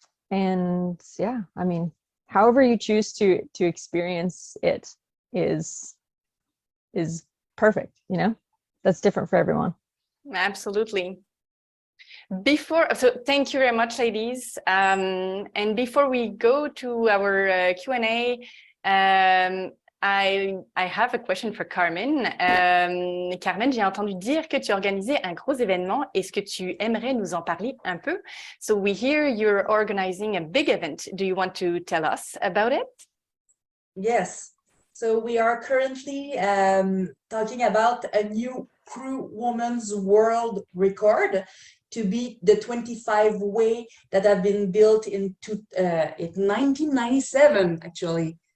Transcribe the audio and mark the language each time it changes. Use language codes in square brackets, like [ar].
[en] And yeah, I mean, however you choose to experience it is perfect. You know, that's different for everyone. Absolutely. So thank you very much, ladies. And before we go to our Q&A, I have a question for Carmen. [fr] Carmen, j'ai entendu dire que tu organisais un gros événement. Est-ce que tu aimerais nous en parler un peu? [en] So we hear you're organizing a big event. Do you want to tell us about it? Yes. So we are currently talking about a new crew women's world record to beat the 25 way that have been built in 1997, actually.